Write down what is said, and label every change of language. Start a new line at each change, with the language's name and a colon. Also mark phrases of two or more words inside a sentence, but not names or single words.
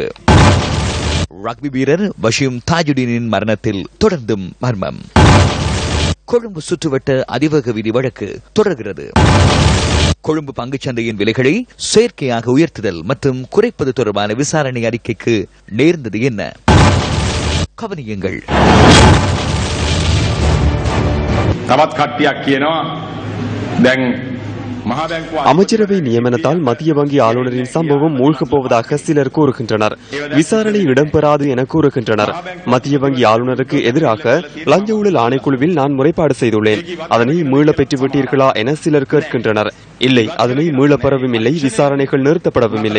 Tamil: ரக்பி வீரர் வஷீம் தாஜுடீனின் மரணத்தில் தொடர்ந்தும் மர்மம். கொழும்பு சுற்றுவட்ட அதிவேக விதி வழக்கு தொடர்கிறது. கொழும்பு பங்குச்சந்தையின் விலைகளை செயற்கையாக உயர்த்துதல் மற்றும் குறைப்பது தொடர்பான விசாரணை அறிக்கைக்கு நேர்ந்தது என்ன? கவனியுங்கள்.
Sinhala: තවත් කට්ටියක් කියනවා දැන්
Tamil: அமைச்சரவை நியமனத்தால் மத்திய வங்கி ஆளுநரின் சம்பவம் மூழ்கப் போவதாக சிலர் கூறுகின்றனர். விசாரணை இடம்பெறாது என கூறுகின்றனர். மத்திய வங்கி ஆளுநருக்கு எதிராக லஞ்ச ஊழல் ஆணைக்குழுவில் நான் முறைப்பாடு செய்துள்ளேன். அதனை மீள பெற்றுவிட்டீர்களா என சிலர் கேட்கின்றனர். இல்லை, அதனை மீளப் பெறவும் இல்லை, விசாரணைகள் நிறுத்தப்படவும் இல்லை.